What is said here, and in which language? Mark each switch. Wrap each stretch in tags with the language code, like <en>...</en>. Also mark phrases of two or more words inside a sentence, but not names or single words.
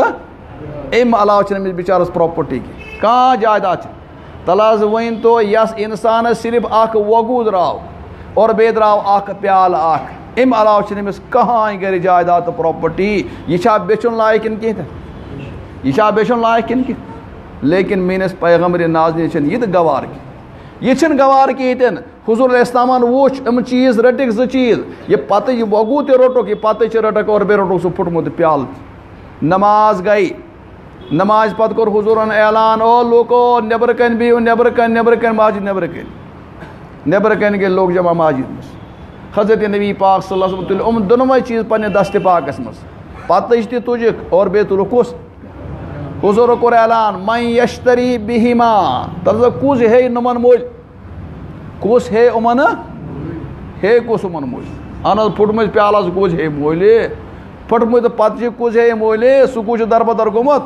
<ks>امہِ علاوٕ چھِنہٕ أمِس بِچارس پراپرٹی کینٛہہ کانٛہہ جایداد چھِ. تَلہٕ حظ ؤنۍ تو یس اِنسانس صرف اکھ وۄگُو درٛاو اور بیٚیہِ درٛاو اکھ پیالہٕ اکھ امہِ علاوٕ چھِنہٕ أمِس کٕہٕنۍ گرِ جایداد تہٕ پراپرٹی. یہِ چھا بیچُن لایق کِنہٕ کینٛہہ تہِ یہ چھا بیچن لائق کن کی. لیکن میٲنس پیغمبر نازنہِ چھنہٕ یہِ تہِ گوار کینٛہہ یہِ چھنہٕ گوار کہیٖنۍ. حضور</ks> <ar>علیہ السلامن</ar> <ks>وُچھ یِم چیٖز رٔٹِکھ زٕ چیٖز یہِ پتہٕ یہِ وۄگُو تہِ روٚٹُکھ یہِ پتہٕ چھِ رٔٹکھ اور بیٚیہِ روٚٹُکھ سُہ پھُٹمُت پیالہٕ. نماز گٔے نماز پتہٕ کوٚر حضوٗرن اعلان او لوٗکو نٮ۪برٕ کَنۍ بِہِو نٮ۪برٕ کَنۍ مسجد نٮ۪برٕ کَنۍ گٔے لوگ جمع مسجد منٛز. حضرت نبی پاک</ks> <ar>صلی اللہ علیہ وسلم</ar> <ks>تُلۍ یِم دۄنوَے چیٖز پننہِ دستہِ پاکس منٛز. پتٕج تہِ تُجِکھ اور بیٚیہِ تُلُکھ کُس حضور کوٚر اعلان</ks> <ar>من یشتری بہما.</ar> <ks>تلہٕ کُس ہے نُمن مٔلۍ کُس ہے یِمن ہے کُس یِمن مٔلۍ. اہن حظ پھُٹمٕتۍ پیالس کُس ہے مٔلۍ پھُٹمُت پتہٕ کُس ہے مٔلۍ سُہ کُس چھُ دربدر گوٚمُت.</ks>